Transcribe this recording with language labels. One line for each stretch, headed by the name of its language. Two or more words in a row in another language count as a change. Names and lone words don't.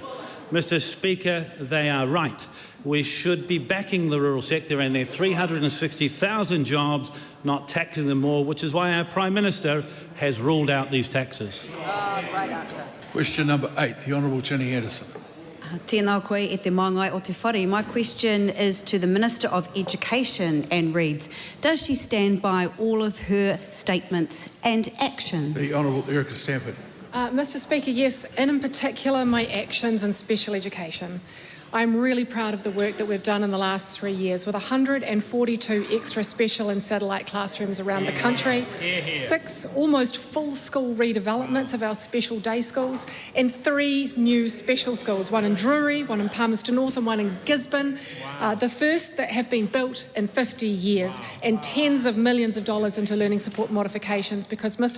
English: Mr. Speaker, they are right. We should be backing the rural sector and their 360,000 jobs, not taxing them more, which is why our Prime Minister has ruled out these taxes. Great answer. Question number 8, the Honourable Jenny Anderson.
Māori: Tēnā koe e te māngai o te whare.
English: My question is to the Minister of Education and reads, does she stand by all of her statements and actions? The Honourable Erica Stanford. Mr. Speaker, yes, and in particular my actions in special education. I'm really proud of the work that we've done in the last 3 years with 142 extra special and satellite classrooms around the country, 6 almost full school redevelopments of our special day schools, and 3 new special schools, one in Drury, one in Palmerston North and one in Gisborne, the first that have been built in 50 years, and tens of millions of dollars into learning support modifications because, Mr.